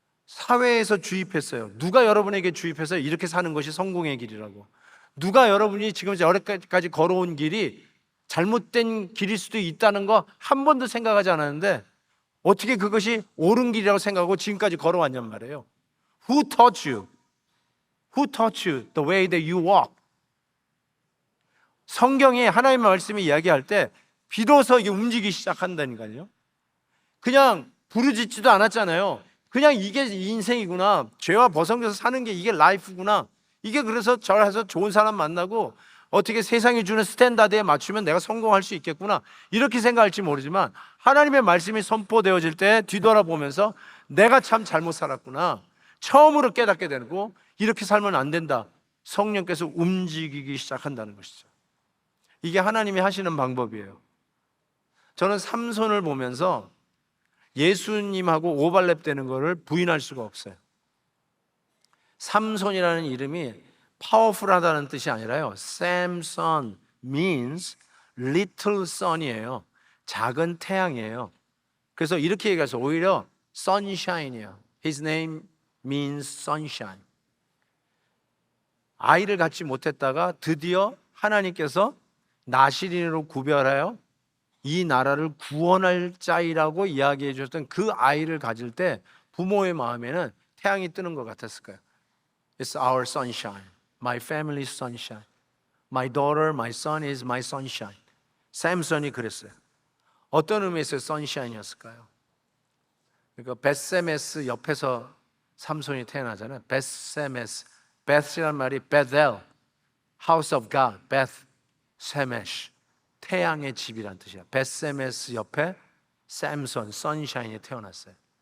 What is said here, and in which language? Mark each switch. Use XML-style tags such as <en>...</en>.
<ko>사회에서 주입했어요. 누가 여러분에게 주입해서 이렇게 사는 것이 성공의 길이라고. 누가 여러분이 지금 여기까지 걸어온 길이 잘못된 길일 수도 있다는 거 한 번도 생각하지 않았는데 어떻게 그것이 옳은 길이라고 생각하고 지금까지 걸어왔냔 말이에요.</ko> <en>Who taught you? Who taught you the way that you walk?</en> <ko>성경에 하나님의 말씀이 이야기할 때 비로소 이게 움직이기 시작한다니까요. 그냥 부르짖지도 않았잖아요. 그냥 이게 인생이구나. 죄와 벗어나서 사는 게 이게 라이프구나. 이게 그래서 저래서 좋은 사람 만나고 어떻게 세상이 주는 스탠다드에 맞추면 내가 성공할 수 있겠구나. 이렇게 생각할지 모르지만 하나님의 말씀이 선포되어질 때 뒤돌아보면서 내가 참 잘못 살았구나. 처음으로 깨닫게 되고 이렇게 살면 안 된다. 성령께서 움직이기 시작한다는 것이죠. 이게 하나님이 하시는 방법이에요. 저는 삼손을 보면서 예수님하고 오버랩 되는 것을 부인할 수가 없어요. 삼손이라는 이름이 파워풀하다는 뜻이 아니라요.</ko> <en>Samson means little sun이에요.</en> <ko>작은 태양이에요. 그래서 이렇게 얘기해서 오히려 sunshine이에요.</ko> <en>His name means sunshine.</en> <ko>아이를 갖지 못했다가 드디어 하나님께서 나시린으로 구별하여 이 나라를 구원할 자이라고 이야기해 주셨던 그 아이를 가질 때 부모의 마음에는 태양이 뜨는 것 같았을까요?</ko> <en>It's our sunshine. My family's sunshine. My daughter, my son is my sunshine.</en> <ko>샘선이 그랬어요. 어떤 의미에서 sunshine이었을까요? 그러니까 벳세메스 옆에서 삼손이 태어나잖아요. 벳세메스. 벳이란 말이 베델, House of God, 베th, 세메시. 태양의 집이란 뜻이야. 벳세메스 옆에 샘손, 선샤인이 태어났어요.</ko>